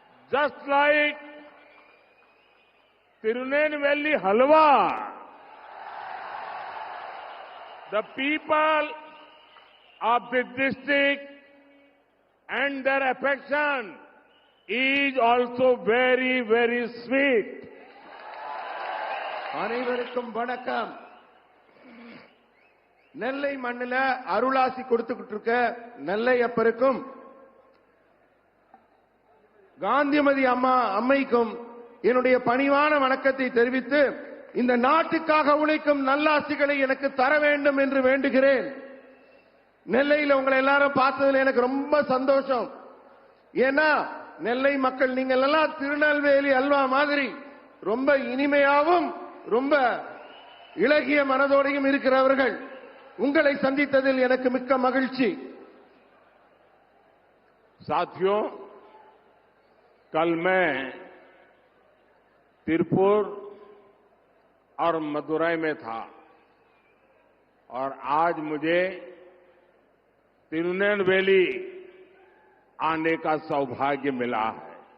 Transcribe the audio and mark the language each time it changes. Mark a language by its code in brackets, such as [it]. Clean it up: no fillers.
[en] Just like Tirunelveli Halwa, the people of the district and their affection is also very, very sweet. [ta] அனைவருக்கும் வணக்கம். நெல்லை மண்ணில அருளாசி கொடுத்துக்கிட்டு இருக்க நெல்லை அப்பருக்கும் காந்திமதி அம்மைக்கும் என்னுடைய பணிவான வணக்கத்தை தெரிவித்து இந்த நாட்டுக்காக உழைக்கும் நல்லாசிகளை எனக்கு தர வேண்டும் என்று வேண்டுகிறேன். நெல்லையில் உங்களை எல்லாரும் பார்த்ததுல எனக்கு ரொம்ப சந்தோஷம். ஏன்னா நெல்லை மக்கள் நீங்கள் எல்லாம் திருநெல்வேலி அல்வா மாதிரி ரொம்ப இனிமையாவும் ரொம்ப இலகிய மனதோடையும் இருக்கிறவர்கள். உங்களை சந்தித்ததில் எனக்கு மிக்க மகிழ்ச்சி. [hi] साथियों, कल मैं तिरुपुर और मदुरई में था और आज मुझे तिरुनेलवेली आने का सौभाग्य मिला है.